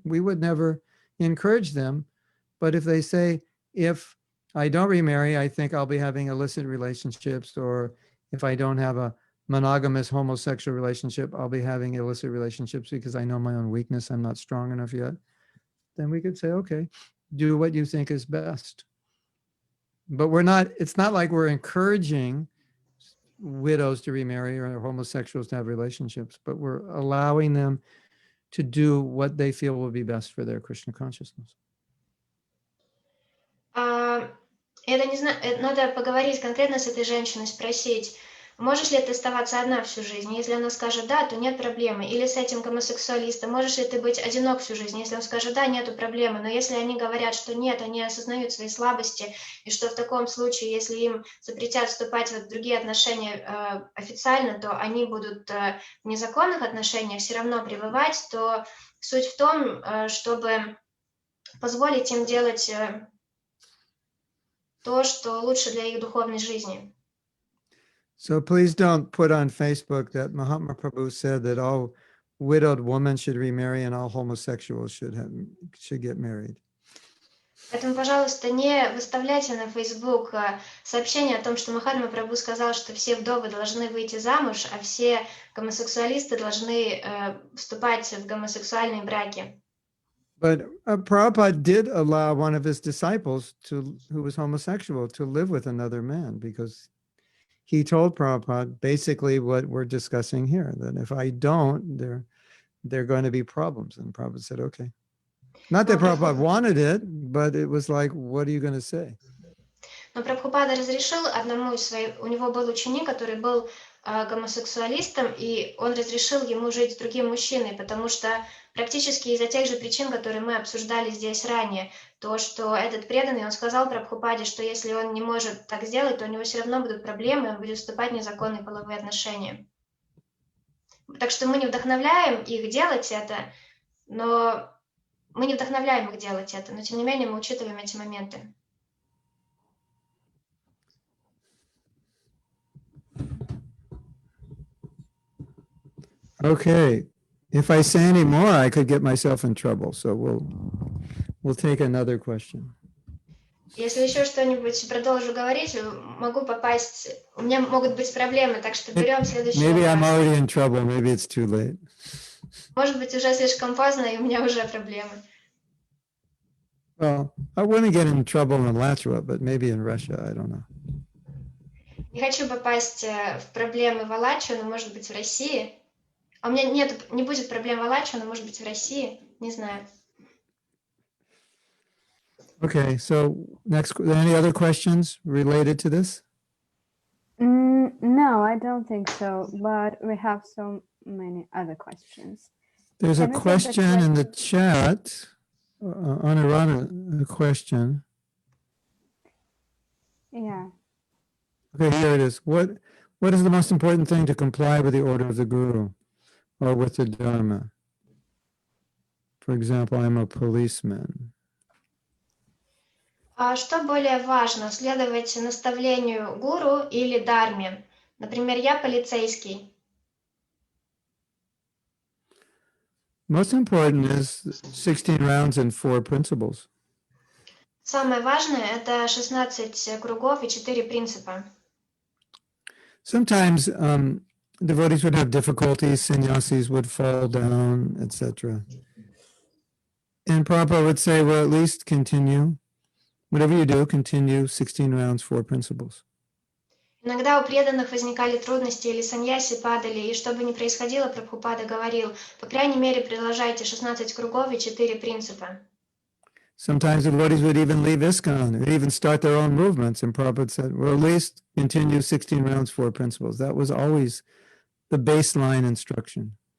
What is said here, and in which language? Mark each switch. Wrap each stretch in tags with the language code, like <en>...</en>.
<en>We would never encourage them. But if they say, if I don't remarry, I think I'll be having illicit relationships, or if I don't have a monogamous homosexual relationship, I'll be having illicit relationships because I know my own weakness, I'm not strong enough yet, then we could say, okay, do what you think is best. But it's not like we're encouraging widows to remarry or homosexuals to have relationships, but we're allowing them to do what they feel will be best for their Krishna consciousness.</en> <ru>Это не знаю, надо поговорить конкретно с этой женщиной, спросить, можешь ли ты оставаться одна всю жизнь? Если она скажет да, то нет проблемы. Или с этим гомосексуалистом, можешь ли ты быть одинок всю жизнь? Если он скажет да, нету проблемы. Но если они говорят, что нет, они осознают свои слабости, и что в таком случае, если им запретят вступать в другие отношения официально, то они будут в незаконных отношениях все равно пребывать, то суть в том, чтобы позволить им делать то, что лучше для их духовной жизни.</ru> <en>So please don't put on Facebook that Mahatma Prabhu said that all widowed women should remarry and all homosexuals should get married.</en> <ru>Поэтому, пожалуйста, не выставляйте на Facebook сообщение о том, что Махатма Прабху сказал, что все вдовы должны выйти замуж, а все гомосексуалисты должны вступать в гомосексуальные браки.</ru> <en>But Prabhupada did allow one of his disciples who was homosexual to live with another man, because he told Prabhupada basically what we're discussing here, that if I don't, there are going to be problems. And Prabhupada said, okay. Not that Prabhupada wanted it, but it was like, what are you going to say?</en> <ru>Но Прабхупада разрешил одному из своих, у него был ученик, который был гомосексуалистом, и он разрешил ему жить с другим мужчиной, потому что практически из-за тех же причин, которые мы обсуждали здесь ранее, то, что этот преданный, он сказал Прабхупаде, что если он не может так сделать, то у него все равно будут проблемы, он будет вступать в незаконные половые отношения. Так что мы не вдохновляем их делать это, но мы не вдохновляем их делать это, но тем не менее мы учитываем эти моменты.</ru> <en>Okay. If I say any more, I could get myself in trouble. So we'll take another question.</en> <ru>Если еще что-нибудь продолжу говорить, могу попасть, у меня могут быть проблемы, так что берем следующий</ru> <en>Maybe I'm</en> <ru>вопрос.</ru> <en>already in trouble. Maybe it's too late.</en> <ru>Может быть, уже слишком поздно, и у меня уже проблемы.</ru> <en>Well, I wouldn't get in trouble in Alachua, but maybe in Russia, I don't know.</en> <ru>Не хочу попасть в проблемы в Алачу, но может быть в России. А у меня не будет проблем в Алачу, но может быть в России, не знаю.</ru> <en>Okay, so next, any other questions related to this? No, I don't think so, but we have so many other questions. There's a Can we take the question in the chat, Anirana, a question. Yeah. Okay, here it is. What is the most important thing to comply with the order of the Guru or with the Dharma? For example, I'm a policeman.</en> <ru>А что более важно, следовать наставлению гуру или дharме? Например, я полицейский.</ru> <en>Most important is 16 rounds and 4 principles.</en> <ru>Самое важное – это 16 кругов и 4 принципа.</ru> <en>Sometimes devotees would have difficulties, sannyasis would fall down, etc. And Prabhupada would say, well, at least continue. Whatever you do, continue 16 rounds, 4 principles.</en> <ru>Иногда у преданных возникали трудности или саньяси падали, и что бы ни происходило, Прабхупада говорил, по крайней мере, продолжайте 16 кругов и 4 принципа.</ru> <en>Sometimes the devotees would even leave ISKCON or even start their own movements. And Prabhupada said, well, at least continue 16 rounds, 4 principles. That was always the baseline instruction.</en>